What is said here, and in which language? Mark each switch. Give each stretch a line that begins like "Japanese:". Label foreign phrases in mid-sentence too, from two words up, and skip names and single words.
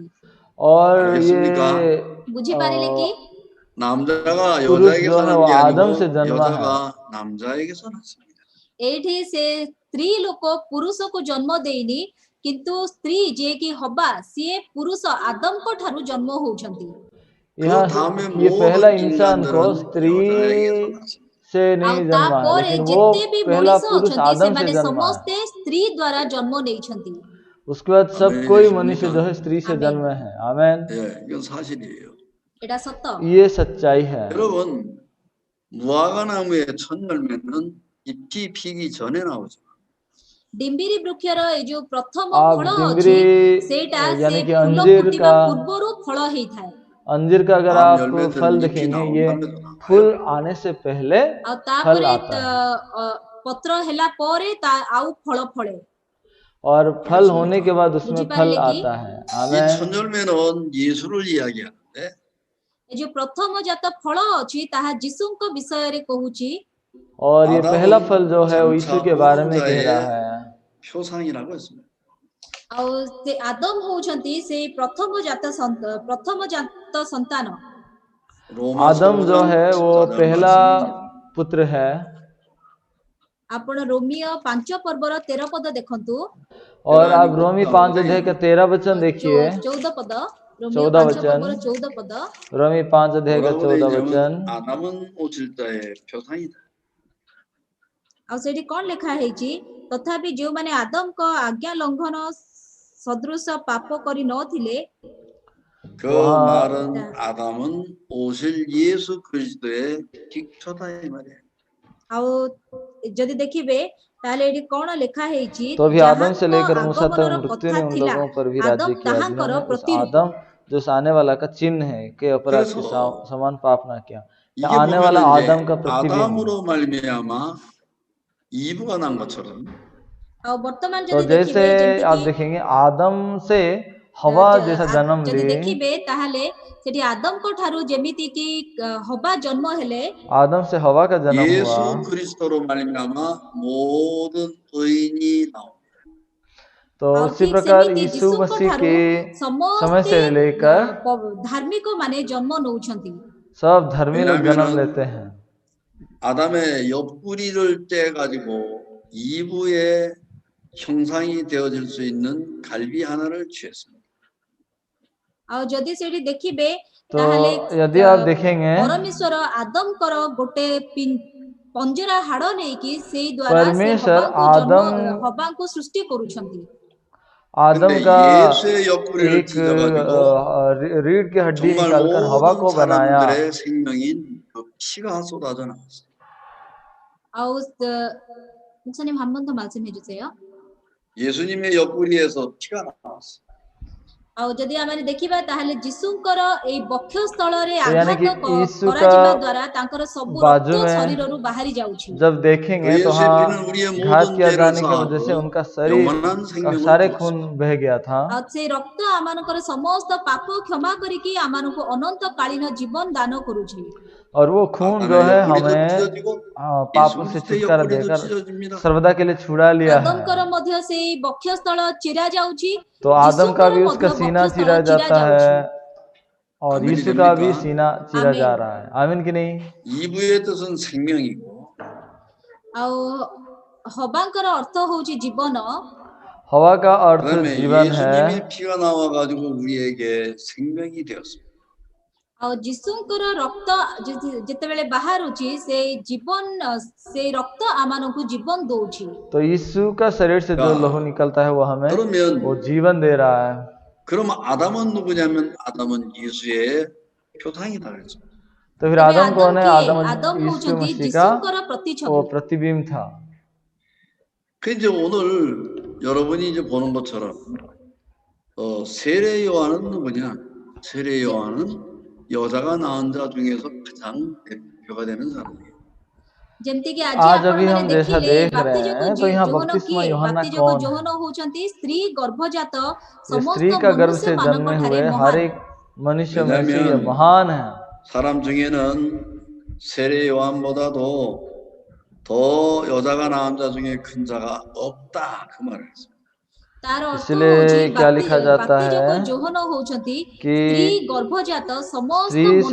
Hindi: और
Korean: 알겠습니까?
Hindi: ये
Odia: ବୁଝିପାରିଲେ କି?
Korean: 남자가
Hindi: पुरुष जो
Korean: 여자에게서
Hindi: है
Korean: 난
Hindi: वो
Korean: 게
Hindi: आदम से
Korean: 아니고
Hindi: जन्मा है।
Korean: 여자가 남자에게서 났습니다.
Odia: ଏଇଠି ସେ ସ୍ତ୍ରୀ ଲୋକ ପୁରୁଷକୁ ଜନ୍ମ ଦେଇନି କିନ୍ତୁ ସ୍ତ୍ରୀ ଯିଏ କି ହବା ସିଏ ପୁରୁଷ ଆଦମଙ୍କ ଠାରୁ ଜନ୍ମ ହଉଛନ୍ତି।
Korean: 그
Hindi: यहाँ
Korean: 다음에
Hindi: ये पहला
Korean: 모든
Hindi: इंसान को
Korean: 인간들은
Hindi: स्त्री
Korean: 여자에게서 났습니다.
Hindi: से
Odia: ଆଉ
Hindi: नहीं जन्मा है,
Odia: ତାପରେ
Hindi: लेकिन वो
Odia: ଯେତେ ବି
Hindi: पहला
Odia: ମଣିଷ
Hindi: पुरुष
Odia: ଅଛନ୍ତି
Hindi: आदम से
Odia: ସେମାନେ
Hindi: जन्मा है।
Odia: ସମସ୍ତେ ସ୍ତ୍ରୀ ଦ୍ୱାରା ଜନ୍ମ ନେଇଛନ୍ତି।
Hindi: उसके बाद सब
Korean: 아멘
Hindi: कोई
Korean: 해주십니까?
Hindi: मनुष्य जो है स्त्री से आमीन। जन्मे हैं। आमेन।
Korean: 예, 이건 사실이에요.
Odia: ଏଇଟା ସତ।
Hindi: ये सच्चाई है।
Korean: 여러분, 무화과나무의 첫 열매는 잎이 피기 전에 나오죠.
Odia: ଡିମ୍ବିରି ବୃକ୍ଷର ଏଇ ଯୋଉ ପ୍ରଥମ
Hindi: आप
Odia: ଫଳ ଅଛି
Hindi: डिम्बरी
Odia: ସେଇଟା ସେ
Hindi: यानी कि
Odia: ଫୁଲ
Hindi: अंजीर
Odia: ଫୁଟିବା
Hindi: का
Odia: ପୂର୍ବରୁ ଫଳ ହେଇଥାଏ।
Hindi: अंजीर का अगर
Korean: 다음
Hindi: आप
Korean: 열매들은
Hindi: फल
Korean: 잎이
Hindi: देखेंगे
Korean: 나온
Hindi: ये
Korean: 다음에 나와요.
Hindi: फूल आने से पहले
Odia: ଆଉ
Hindi: फल
Odia: ତାପରେ
Hindi: आता है
Odia: ପତ୍ର ହେଲା ପରେ ଆଉ ଫଳ ଫଳେ।
Hindi: और फल
Korean: 알겠습니까?
Hindi: होने के बाद उसमें फल
Odia: ବୁଝିପାରିଲେ କି?
Hindi: आता है।
Korean: 이
Hindi: आमेन।
Korean: 첫 열매는 예수를 이야기하는데
Odia: ଏ ଯୋଉ ପ୍ରଥମ ଜାତ ଫଳ ଅଛି ତାହା ଯୀଶୁଙ୍କ ବିଷୟରେ କହୁଛି।
Hindi: और ये पहला
Korean: 아담은
Hindi: फल जो है वो यीशु
Korean: 장차
Hindi: के बारे में कह
Korean: 오는
Hindi: रहा
Korean: 자의
Hindi: है।
Korean: 표상이라고 했습니다.
Odia: ଆଉ ସେ ଆଦମ ହଉଛନ୍ତି ସେଇ ପ୍ରଥମ ଜାତ ସନ୍ତାନ।
Korean: 로마서
Hindi: आदम जो
Korean: 5장
Hindi: है वो
Korean: 14절
Hindi: पहला
Korean: 말씀입니다.
Hindi: पुत्र है।
Odia: ଆପଣ ରୋମିଓ 5 ପର୍ବର 13 ପଦ ଦେଖନ୍ତୁ।
Hindi: और
Korean: 내가
Hindi: आप
Korean: 아니고
Hindi: रोमी
Korean: 없다고
Hindi: 5 अध्याय का 13 वचन देखिए।
Odia: 14 ପଦ ରୋମିଓ 14 5
Hindi: वचन।
Odia: ପର୍ବର 14 ପଦ।
Hindi: रोमी 5 अध्याय का
Korean: 뭐라고 14 되냐면
Hindi: वचन।
Korean: 아담은 오실 자의 표상이다.
Odia: ଆଉ ସେଠି କଣ ଲେଖା ହେଇଛି? ତଥାପି ଯେଉଁମାନେ ଆଦମଙ୍କ ଆଜ୍ଞା ଲଙ୍ଘନ ସଦୃଶ ପାପ କରି ନଥିଲେ
Korean: 그
Hindi: वहाँ
Korean: 말은 아담은 오실 예수 그리스도의 픽처다 이 말이에요.
Odia: ଆଉ ଯଦି ଦେଖିବେ ତାହେଲେ ଏଠି କଣ ଲେଖା ହେଇଛି?
Hindi: तो अभी आदम से
Odia: ଯାହାଙ୍କ
Hindi: लेकर मूसा तक
Odia: ଆଗମନର
Hindi: मृत्यु
Odia: କଥା
Hindi: ने उन
Odia: ଥିଲା
Hindi: लोगों पर भी
Odia: ଆଦମ
Hindi: राज्य किया
Odia: ତାହାଙ୍କର
Hindi: जिन्होंने उस
Odia: ପ୍ରତିରୂପ।
Hindi: आदम जो उस आने वाला का चिन्ह है कि अपराध के
Korean: 그래서
Hindi: समान पाप ना किया। तो
Korean: 이게
Hindi: आने वाला
Korean: 보면은
Hindi: आदम का
Korean: 이제
Hindi: प्रतिबिंब।
Korean: 아담으로 말미암아 이브가 난 것처럼
Odia: ଆଉ ବର୍ତ୍ତମାନ
Hindi: तो
Odia: ଯଦି
Hindi: जैसे
Odia: ଦେଖିବେ ଯେମିତି
Hindi: आप
Odia: କି
Hindi: देखेंगे आदम से हवा जैसा जन्म
Odia: ଯଦି
Hindi: ली,
Odia: ଦେଖିବେ ତାହେଲେ ସେଠି ଆଦମଙ୍କ ଠାରୁ ଯେମିତି କି ହବା ଜନ୍ମ ହେଲେ
Hindi: आदम से हवा का जन्म हुआ।
Korean: 예수 그리스도로 말미암아 모든 의인이 나옵니다.
Hindi: तो
Odia: ଆଉ
Hindi: उसी
Odia: ଠିକ
Hindi: प्रकार
Odia: ସେମିତି
Hindi: यीशु
Odia: ଯୀଶୁଙ୍କ
Hindi: मसीह
Odia: ଠାରୁ
Hindi: के समय
Odia: ସମସ୍ତେ
Hindi: से लेकर
Odia: ଧାର୍ମିକ ମାନେ ଜନ୍ମ ନଉଛନ୍ତି।
Hindi: सब धर्मी लोग जन्म
Korean: 왜냐하면은
Hindi: लेते हैं।
Korean: 아담의 옆구리를 떼 가지고 이브의 형상이 되어질 수 있는 갈비 하나를 취했습니다.
Odia: ଆଉ ଯଦି ସେଠି ଦେଖିବେ
Hindi: तो
Odia: ତାହେଲେ
Hindi: यदि आप देखेंगे
Odia: ପରମେଶ୍ୱର ଆଦମଙ୍କର ଗୋଟେ ପଞ୍ଜରା ହାଡ଼ ନେଇକି ସେଇ ଦ୍ୱାରା ସେ
Hindi: परमेश्वर
Odia: ହବାଙ୍କୁ ସୃଷ୍ଟି କରୁଛନ୍ତି।
Hindi: आदम
Korean: 근데
Hindi: का
Korean: 예수의 옆구리를
Hindi: एक
Korean: 찢어가지고
Hindi: रीढ़ की हड्डी
Korean: 정말
Hindi: निकालकर हवा
Korean: 모든
Hindi: को बनाया।
Korean: 사람들의 생명인 그 피가 쏟아져 나왔어요. ଆଉ 목사님 한 번 더 말씀해 주세요. 예수님의 옆구리에서 피가 나왔어요.
Odia: ଆଉ ଯଦି ଆମେ ଦେଖିବା ତାହେଲେ ଯୀଶୁଙ୍କର ଏହି ବକ୍ଷସ୍ଥଳରେ
Hindi: तो यानी कि
Odia: ଆଘାତ
Hindi: यीशु
Odia: କରାଯିବା
Hindi: का
Odia: ଦ୍ୱାରା ତାଙ୍କର ସବୁ
Hindi: बाजू
Odia: ରକ୍ତ
Hindi: में
Odia: ଶରୀରରୁ ବାହାରି ଯାଉଛି।
Hindi: जब देखेंगे तो
Korean: 예수의
Hindi: हाँ
Korean: 피는 우리의
Hindi: घात
Korean: 모든
Hindi: किया
Korean: 죄를
Hindi: जाने की वजह से
Korean: 사하고
Hindi: उनका शरीर
Korean: 영원한
Hindi: का
Korean: 생명을
Hindi: सारे
Korean: 주었습니다.
Hindi: खून बह गया था
Odia: ଆଉ ସେ ରକ୍ତ ଆମମାନଙ୍କର ସମସ୍ତ ପାପ କ୍ଷମା କରିକି ଆମମାନଙ୍କୁ ଅନନ୍ତ କାଳୀନ ଜୀବନ ଦାନ କରୁଛି।
Hindi: और वो खून जो
Korean: 아담의
Hindi: है
Korean: 옆구리도
Hindi: हमें
Korean: 찢어지고
Hindi: पाप
Korean: 예수 से 그리스도의
Hindi: छुटकारा
Korean: 옆구리도
Hindi: देकर
Korean: 찢어집니다.
Hindi: सर्वदा के लिए छुड़ा लिया है।
Odia: ଆଦମଙ୍କର ମଧ୍ୟ ସେଇ ବକ୍ଷସ୍ଥଳ ଚିରା ଯାଉଛି,
Hindi: तो आदम का
Odia: ଯୀଶୁଙ୍କର
Hindi: भी
Odia: ମଧ୍ୟ
Hindi: उसका सीना
Odia: ବକ୍ଷସ୍ଥଳ
Hindi: चीरा
Odia: ଚିରା
Hindi: जाता
Odia: ଯାଉଛି।
Hindi: है और
Korean: 아멘이
Hindi: यीशु का भी
Korean: 됩니까?
Hindi: सीना चीरा आमीन। जा रहा है। आमीन कि नहीं?
Korean: 이브의 뜻은 생명이고
Odia: ଆଉ ହବାଙ୍କର ଅର୍ଥ ହଉଛି ଜୀବନ,
Hindi: हवा का अर्थ
Korean: 그다음에
Hindi: जीवन है
Korean: 예수님의 피가 나와가지고 우리에게 생명이 되었습니다.
Odia: ଆଉ ଯୀଶୁଙ୍କର ରକ୍ତ ଯେତେବେଳେ ବାହାରୁଛି ସେଇ ଜୀବନ, ସେଇ ରକ୍ତ ଆମମାନଙ୍କୁ ଜୀବନ ଦଉଛି।
Hindi: तो यीशु का शरीर से जो लहू निकलता है वो हमें
Korean: 그러면
Hindi: वो जीवन दे रहा है।
Korean: 그럼 아담은 누구냐면 아담은 예수의 표상이다 그랬죠.
Hindi: तो फिर
Odia: ତେବେ
Hindi: आदम
Odia: ଆଦମ
Hindi: कौन है?
Odia: କିଏ?
Hindi: आदम
Odia: ଆଦମ
Hindi: यीशु
Odia: ହଉଛନ୍ତି
Hindi: मसीह का
Odia: ଯୀଶୁଙ୍କର
Hindi: वो
Odia: ପ୍ରତିଛବି।
Hindi: प्रतिबिंब था।
Korean: 그 이제 오늘 여러분이 이제 보는 것처럼 세례 요한은 누구냐? 세례 요한은 여자가 낳은 자 중에서 가장 대표가 되는 사람이에요.
Odia: ଯେମିତିକି ଆଜି
Hindi: आज अभी
Odia: ଆପଣମାନେ
Hindi: हम जैसा
Odia: ଦେଖିଲେ
Hindi: देख रहे
Odia: ବାପ୍ତିଜକ
Hindi: हैं तो यहाँ
Odia: ଯୋହନ
Hindi: बपतिस्मा
Odia: କିଏ?
Hindi: यूहन्ना
Odia: ବାପ୍ତିଜକ
Hindi: कौन है?
Odia: ଯୋହନ ହଉଛନ୍ତି ସ୍ତ୍ରୀ ଗର୍ଭଜାତ
Hindi: ये
Odia: ସମସ୍ତ
Hindi: स्त्री का गर्भ
Odia: ମନୁଷ୍ୟ
Hindi: से
Odia: ମାନଙ୍କ
Hindi: जन्मे
Odia: ଠାରେ
Hindi: हुए हर
Odia: ମହାନ।
Hindi: एक मनुष्य में से ये
Korean: 왜냐하면
Hindi: महान है।
Korean: 사람 중에는 세례 요한보다도 더 여자가 낳은 자 중에 큰 자가 없다 그 말을 했어요.
Odia: ତାର ଅର୍ଥ
Hindi: इसलिए
Odia: ହଉଛି
Hindi: क्या लिखा जाता
Odia: ବାପ୍ତିଜକ
Hindi: है
Odia: ଯୋହନ ହଉଛନ୍ତି
Hindi: कि
Odia: ସ୍ତ୍ରୀ ଗର୍ଭଜାତ ସମସ୍ତ
Hindi: स्त्री से